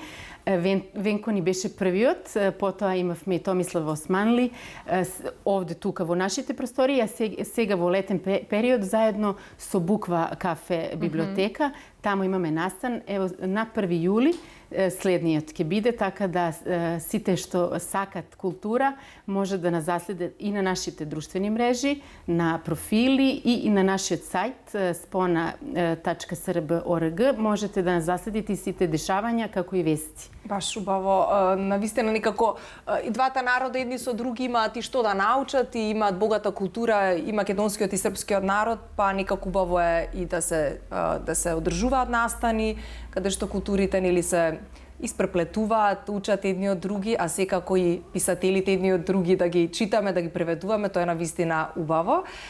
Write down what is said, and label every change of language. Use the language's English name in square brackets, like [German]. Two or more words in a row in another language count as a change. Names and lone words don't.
[Macedonian] Венко ни беше првиот, потоа имавме и Томислав Османли, овде тука во нашите простории, а сега во летен период заедно со Буква кафе библиотека. Таму имаме настан, ево на 1 јули следниот ќе биде, така да сите што сакат култура може да нас заследат и на нашите друштвени мрежи, на профили и на нашиот сајт spona.srb.org. Можете да нас заследите и сите дешавања како и вести. Баш убаво, навистина некако и двата народа едни со други имаат и што да научат и имаат богата култура и македонскиот и српскиот народ, па некако убаво е и да се одржуваат настани каде што културите нели се испреплетуваат, учат едни од други, а секако и писателите едни од други да ги читаме, да ги преведуваме, тоа е навистина убаво.